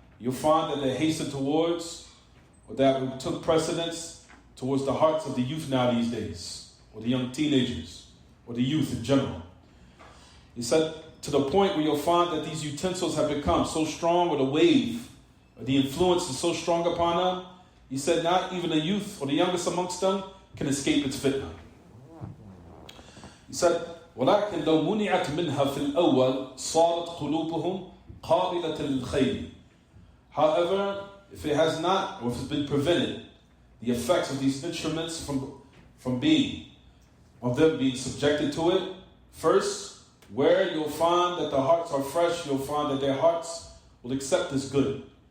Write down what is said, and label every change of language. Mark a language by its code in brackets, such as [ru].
[en] You'll find that they hasten towards, or that took precedence towards the hearts of the youth now these days, or the young teenagers, or the youth in general. He said, to the point where you'll find that these utensils have become so strong, or the wave, or the influence is so strong upon them, he said not even the youth, or the youngest amongst them, can escape its fitna. He said, [ar] ولكن لو منعت منها في الأول صارت قلوبهم قابلة للخير. [en] However, if it has not, or if it's been prevented, the effects of these instruments from being, of them being subjected to it, first, where you'll find that the hearts are fresh, you'll find that their hearts will accept this good.